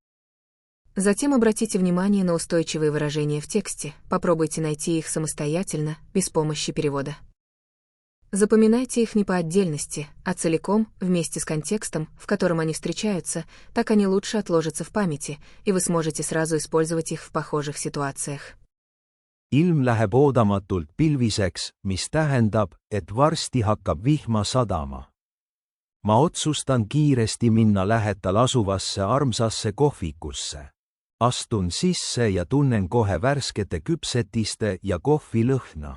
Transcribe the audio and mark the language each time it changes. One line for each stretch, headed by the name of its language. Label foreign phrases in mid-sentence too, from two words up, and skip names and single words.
Russian: Затем обратите внимание на устойчивые выражения в тексте, попробуйте найти их самостоятельно, без помощи перевода. Запоминайте их не по отдельности, а целиком, вместе с контекстом, в котором они встречаются, так они лучше отложатся в памяти, и вы сможете сразу использовать их в похожих ситуациях.
Estonian: Ilm läheb oodamatult pilviseks, mis tähendab, et varsti hakkab vihma sadama. Ma otsustan kiiresti minna lähedal asuvasse armsasse kohvikusse. Astun sisse ja tunnen kohe värskete küpsetiste ja kohvi lõhna.